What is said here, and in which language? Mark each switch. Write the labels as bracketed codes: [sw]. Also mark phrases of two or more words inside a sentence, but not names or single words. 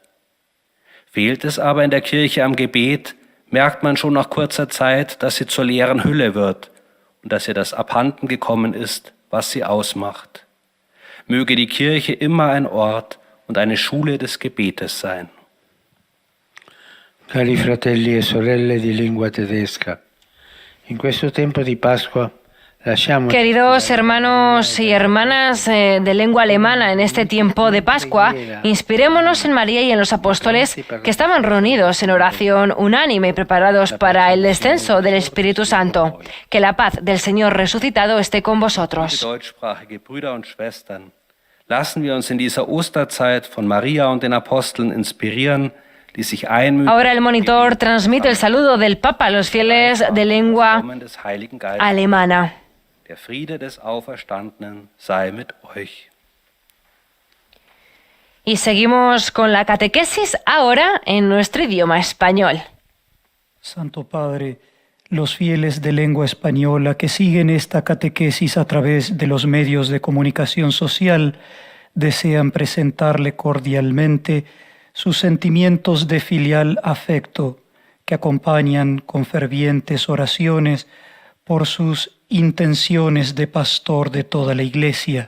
[de] Fehlt es aber in der Kirche am Gebet, merkt man schon nach kurzer Zeit, dass sie zur leeren Hülle wird und dass ihr das abhanden gekommen ist, was sie ausmacht. Möge die Kirche immer ein Ort und eine Schule des Gebetes sein. [it] Cari fratelli e sorelle di lingua tedesca, in questo tempo di Pascua [es] Queridos hermanos y hermanas de lengua alemana, en este tiempo de Pascua, inspirémonos en María y en los apóstoles que estaban reunidos en oración unánime y preparados para el descenso del Espíritu Santo. Que la paz del Señor resucitado esté con vosotros. [de] Deutschsprachige Brüder und Schwestern, lassen wir uns in dieser Osterzeit von Maria und den Aposteln inspirieren, die sich einmühen. [es] Ahora el monitor transmite el saludo del Papa a los fieles de lengua alemana. [de] Der Friede des Auferstandenen sei mit euch. [es] Y seguimos con la catequesis ahora en nuestro idioma español. Santo Padre, los fieles de lengua española que siguen esta catequesis a través de los medios de comunicación social desean presentarle cordialmente sus sentimientos de filial afecto que acompañan con fervientes oraciones por sus intenciones de pastor de toda la Iglesia.